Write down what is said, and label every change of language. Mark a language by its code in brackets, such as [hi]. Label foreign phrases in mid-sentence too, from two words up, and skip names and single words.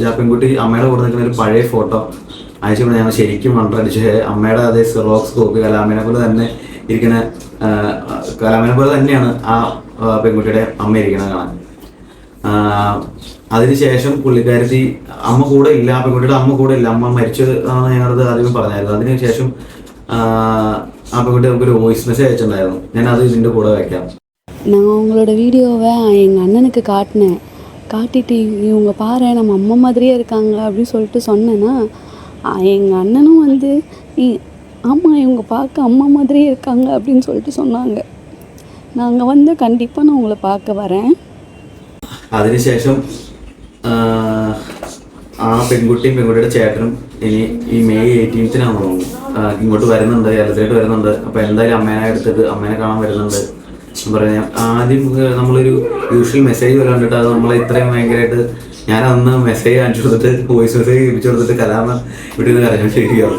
[ml] ആ പെൺകുട്ടി അമ്മയുടെ കൂടെ നിൽക്കുന്ന ഒരു പഴയ ഫോട്ടോ അയച്ചപ്പോൾ ഞങ്ങൾ ശരിക്കും വണ്ടടിച്ച്, അമ്മയുടെ അതേ സിറോക്സ് കോപ്പി കലാമേനെ പോലെ തന്നെ ഇരിക്കുന്ന, കലാമേനെ പോലെ തന്നെയാണ് ആ പെൺകുട്ടിയുടെ അമ്മ ഇരിക്കുന്നത് കാണാൻ. അതിനുശേഷം പുള്ളിക്കാരത്തി അമ്മ കൂടെ ഇല്ല, ആ പെൺകുട്ടിയുടെ അമ്മ കൂടെ ഇല്ല, അമ്മ മരിച്ചത് ആണെന്ന് ഞങ്ങളത് ആദ്യം പറഞ്ഞായിരുന്നു. അതിനുശേഷം ആ പെൺകുട്ടി നമുക്കൊരു വോയിസ് മെസ്സേജ് അയച്ചിട്ടുണ്ടായിരുന്നു. ഞാനത് ഇതിൻ്റെ കൂടെ വയ്ക്കാം. [ta] நான் உங்களோட வீடியோவை எங்கள் அண்ணனுக்கு காட்டினேன். காட்டிட்டு இவங்க பாரு நம்ம அம்மா மாதிரியே இருக்காங்க அப்படின்னு சொல்லிட்டு சொன்னேன்னா, எங்கள் அண்ணனும் வந்து ஆமாம் இவங்க பார்க்க அம்மா மாதிரியே இருக்காங்க அப்படின்னு சொல்லிட்டு சொன்னாங்க. நாங்கள் வந்து கண்டிப்பாக நான் உங்களை பார்க்க வரேன். [ml] അതിനുശേഷം ആ പെൺകുട്ടിയും പെൺകുട്ടിയുടെ ചേട്ടനും ഇനി ഈ മെയ് 18 തോന്നുന്നു ഇങ്ങോട്ട് വരുന്നുണ്ട്, കേരളത്തിലോട്ട് വരുന്നുണ്ട്. അപ്പോൾ എന്തായാലും അമ്മേനെ എടുത്തിട്ട് അമ്മേനെ കാണാൻ വരുന്നുണ്ട് പറയാം. ആദ്യം നമ്മളൊരു യൂഷ്വൽ മെസ്സേജ് പോലെ കണ്ടിട്ട് അത് നമ്മളെ ഇത്രയും ഭയങ്കരമായിട്ട്, ഞാൻ അന്ന് മെസ്സേജ് കാണിച്ചു കൊടുത്തിട്ട് വോയിസ് മെസ്സേജ് കേൾപ്പിച്ചു കൊടുത്തിട്ട് കലാമ ഇവിടെ നിന്ന് കരഞ്ഞോണ്ടിരിക്കുകയാണ്.